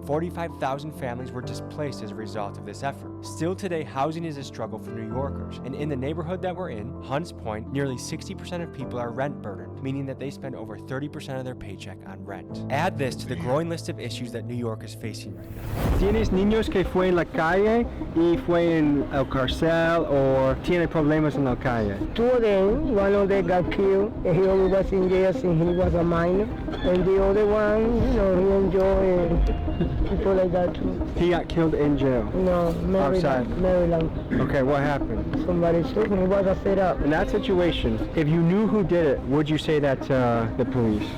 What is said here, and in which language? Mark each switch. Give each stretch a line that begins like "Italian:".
English: 45,000 families were displaced as a result of this effort. Still today, housing is a struggle for New Yorkers, and in the neighborhood that we're in, Hunts Point, nearly 60% of people are rent burdened, meaning that they spend over 30% of their paycheck on rent. Add this to the growing list of issues that New York is facing right now.
Spanish: ¿Tienes niños que fue en la calle y fue en el cárcel o tiene problemas en la calle?
English: Two of them, one of them got killed, and he only was in jail since he was a minor, and the other one, he enjoyed people like that too. He got killed in jail? No, Maryland. Okay, what happened? Somebody shoot him, he was a set up. In that situation, if you knew who did it, would you say that to the police?